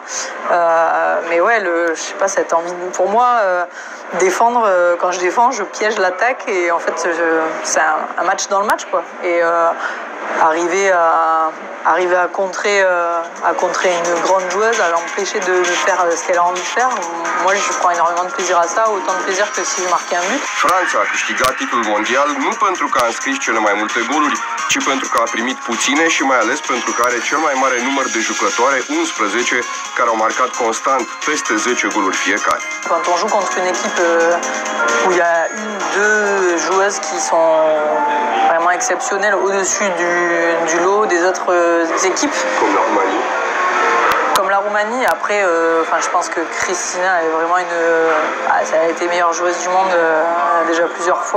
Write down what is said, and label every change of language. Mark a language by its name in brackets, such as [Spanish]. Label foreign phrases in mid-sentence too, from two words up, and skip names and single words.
[French] Mais ouais, je sais pas, cette envie. Pour moi, défendre, quand je défends, je piège l'attaque et en fait, c'est un match dans le match, quoi. Et arriver à contrer une grande joueuse, à l'empêcher de faire ce qu'elle a envie de faire. Moi, je prends énormément de plaisir à ça, autant de plaisir que si je marquais un but. [Romanian] Franța a câștigat titlul mondial nu pentru că a înscris cele mai multe goluri, ci pentru că a primit puține și mai ales pentru că are cel mai mare număr de jucătoare, 11, care au marcat constant peste 10 goluri fiecare. [French] Quand on joue contre une équipe où il y a 1-2 joueuses qui sont vraiment exceptionnelles au-dessus du lot des autres équipes. Comme la Roumanie. Comme la la Roumanie. Après, je pense que Cristina est vraiment elle a été meilleure joueuse du monde déjà plusieurs fois.